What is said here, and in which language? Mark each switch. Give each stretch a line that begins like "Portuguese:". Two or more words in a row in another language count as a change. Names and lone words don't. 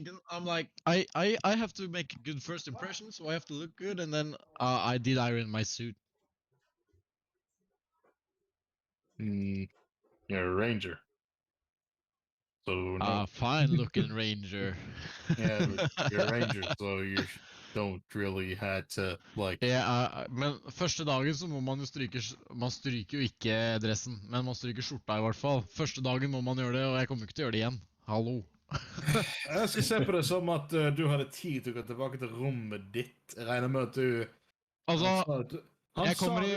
English: thinking, I'm like, I have to make a good first impression, so I have to look good, and then I did iron my suit. You're a ranger. So no. Fine looking ranger. Yeah, but you're a ranger, so you don't really had to like.
Norwegian: Men første dagen så må man jo man stryker jo ikke dressen, men man stryker skjorta i hvert fall. Første dagen må man gjøre det, og jeg kommer ikke til å gjøre det igjen. Hallo. Jeg skal se på det som at du hadde tid til å gå tilbake til rommet ditt. Jeg regner med at du Altså, jeg kommer i